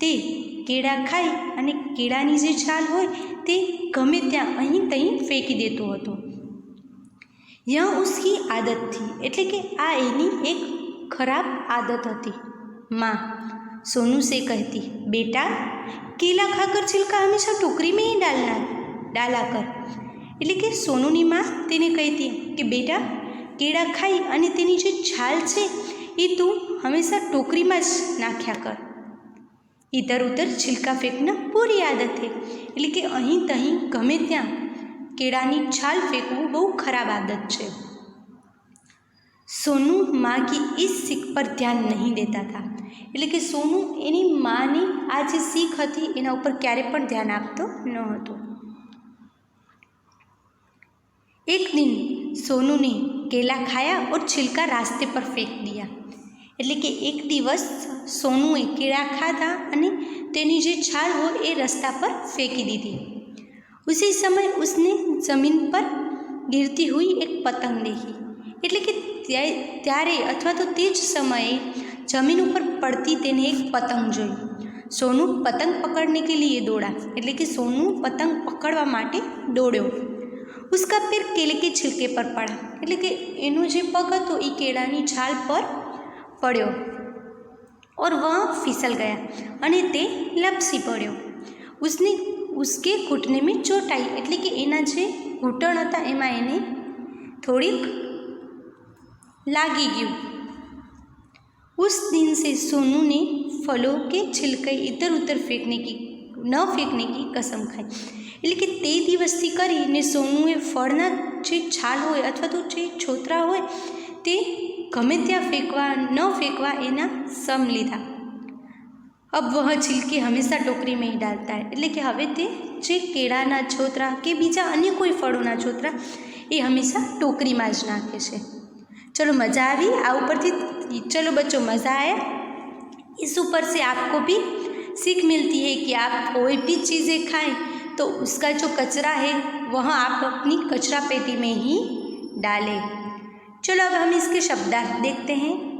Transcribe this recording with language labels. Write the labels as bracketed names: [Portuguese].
[Gujarati] તે કેળા ખાઈ અને કેળાની જે છાલ હોય તે ગમે ત્યાં અહીં તહીં ફેંકી દેતો હતો। [Hindi] यह उसकी आदत थी, [Gujarati] એટલે કે આ એની એક ખરાબ आदत હતી। [Hindi] माँ सोनू से कहती, बेटा केला खाकर छिलका हमेशा टोकरी में ही डाला कर। [Gujarati] એટલે કે સોનુની માँ તેને કહેતી કે બેટા કેળા ખાઈ અને તેની જે છાલ છે એ તું હંમેશા ટોકરીમાં જ નાખ્યા કર। [Hindi] ઇધર ઉધર છિલકા ફેંકના પૂરી આદત है। [Gujarati] એટલે કે અહીં તહીં ગમે ત્યાં કેળાની છાલ ફેંકવું બહુ ખરાબ આદત છે। [Hindi] સોનુ माँ की इस सीख पर ध्यान नहीं देता था। [Gujarati] એટલે કે સોનુ એની માની આ જે શીખ હતી એના ઉપર ક્યારે પણ ધ્યાન આપતો ન હતો। [Hindi] एक दिन सोनू ने केला खाया और छिलका रास्ते पर फेंक दिया। [Gujarati] એટલે કે એક દિવસ સોનુએ કેળા ખાધા અને તેની જે છાલ હોય એ રસ્તા પર ફેંકી દીધી। [Hindi] उसी समय उसने जमीन पर गिरती हुई एक पतंग देखी। [Gujarati] એટલે કે ત્યારે અથવા તો તે જ સમયે જમીન ઉપર પડતી તેને એક પતંગ જોઈ। [Hindi] સોનુ પતંગ पकड़ने के लिए दौड़ा। [Gujarati] એટલે કે સોનુ પતંગ પકડવા માટે દોડ્યો। [Hindi] उसका पैर केले के छिलके पर पड़ा। [Gujarati] એટલે કે એનો જે પગ હતો એ કેળાની છાલ પર પડ્યો [Hindi] और वह फिसल गया [Gujarati] અને તે લપસી પડ્યો। [Hindi] उसके घुटने में चोट आई। [Gujarati] એટલે કે એના જે ઘૂંટણ હતા એમાં એને થોડીક લાગી ગયું। [Hindi] उस दिन से सोनू ने फलों के छिलके इधर उधर न फेंकने की कसम खाई। [Gujarati] એટલે કે તે દિવસથી કરીને સોનુએ ફળના જે છાલ હોય અથવા તો જે છોતરા હોય તે ગમે ત્યાં ન फेंकवा એના સમ લીધા। [Hindi] अब वह छिलके हमेशा टोकरी में ही डालता है। [Gujarati] એટલે કે હવે તે જે કેળાના છોતરા કે બીજા અન્ય કોઈ ફળોના છોતરા એ હંમેશા ટોકરીમાં જ નાખે છે। [Hindi] चलो मज़ा આવી आ ऊपरથી। चलो बच्चों मज़ा आया। इस ऊपर से आपको भी सीख मिलती है कि आप कोई भी चीज़ें खाएं तो उसका जो कचरा है वह आप अपनी कचरा पेटी में ही डालें। चलो अब हम इसके शब्दार्थ देखते हैं।